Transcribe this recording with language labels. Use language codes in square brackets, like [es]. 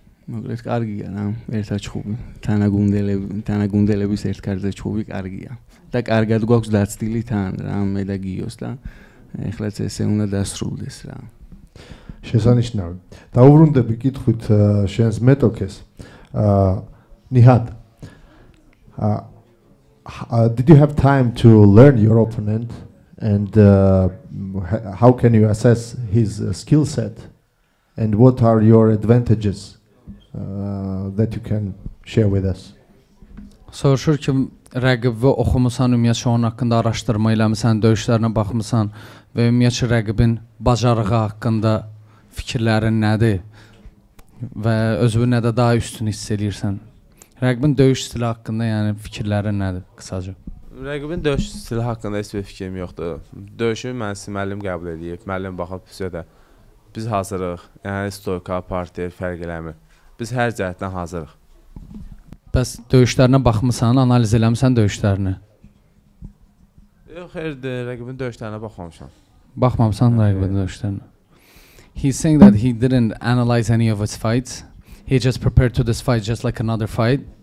[ka] მოკლედ კარგია რა, ერთად ჩხუბი, თანაგუნდელების ერთ კარზე ჩხუბი კარგია. და კარგად გვაქვს დაცდილი თან რა, მე და გიოს და ეხლაც ესე უნდა დასრულდეს რა. შესანიშნავი. დაუბრუნდები კითხვით შენს მეტოქეს. [en] Nihad, did you have time to learn your opponent and how can you assess his skill set and what are your advantages that you can share with us? [az] Soruşur ki rəqibi oxumusan, ümumiyyətcə onun haqqında araşdırma eləmisən, döyüşlərinə baxmısan və ümumiyyətcə rəqibin bacarığı haqqında fikirlərin nədir və özünü nədə daha üstün hiss edirsən? Rəqibin döyüş stili haqqında yəni fikirlərin nədir qısaca? Rəqibin döyüş stili haqqında heç bir fikrim yoxdur. Döyüşü mənsi müəllim qəbul edib, müəllim baxıb bizə biz hazırıq. Yəni stoyka, partiya fərq eləmir. Biz hər cəhətdən hazırıq. Bəs döyüşlərinə baxmısan, analiz eləmisən döyüşlərini? Yox, rəqibin döyüşlərinə baxmamışam. Baxmamısan rəqibin döyüşlərinə? [en] He's saying that he didn't analyze any of his fights. He just prepared to this fight just like another fight.